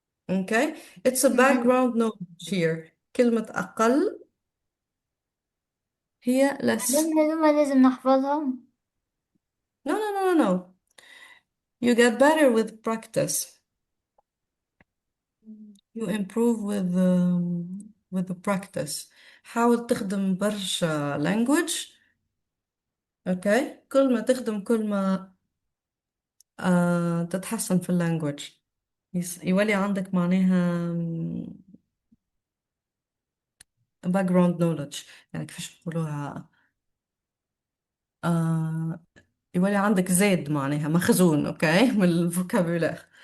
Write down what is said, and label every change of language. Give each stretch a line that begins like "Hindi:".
English: okay it's a background knowledge here.
Arabic: كلمة أقل هي less. مدام هذوما لازم نحفظهم.
English: no you get better with practice. you improve with the practice.
Arabic: حاول تخدم برشا language. okay كل ما تخدم كل ما تتحسن في اللانجوج. يولي عندك معناها background knowledge يعني كيفاش نقولوها يولي عندك زاد معناها مخزون من الفوكابولار.